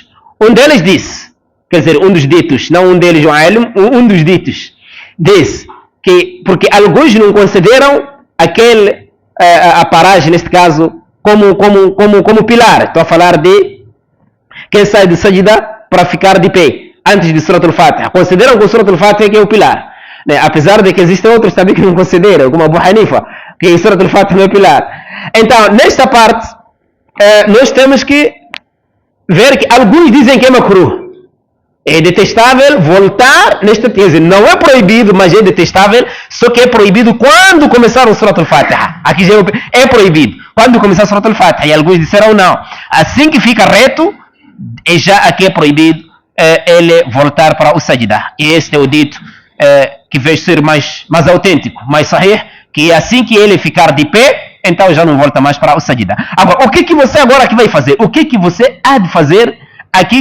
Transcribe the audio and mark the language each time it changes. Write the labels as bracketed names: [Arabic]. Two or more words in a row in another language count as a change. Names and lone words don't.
[Portuguese] Um deles disse, quer dizer, um dos ditos, não um deles, um dos ditos, disse que, porque alguns não consideram a paragem, neste caso, como pilar. Estou a falar de quem sai do sajida para ficar de pé, antes de Surat al-Fatiha. Consideram que o Surat al-Fatiha é o pilar. Né? Apesar de que existem outros também que não consideram, como Abu Hanifa, que o Surat al-Fatiha não é pilar. Então, nesta parte, nós temos que ver que alguns dizem que é makruh. É detestável voltar nesta tese. Não é proibido, mas é detestável. Só que é proibido quando começar o Surat al-Fatiha. Aqui já é proibido. Quando começar o Surat al-Fatiha. E alguns disseram não. Assim que fica reto, já aqui é proibido ele voltar para o sajida. E este é o dito que vejo ser mais autêntico, mais sahih, que assim que ele ficar de pé, então já não volta mais para o sajida. Agora, o que você agora aqui vai fazer? O que você há de fazer aqui?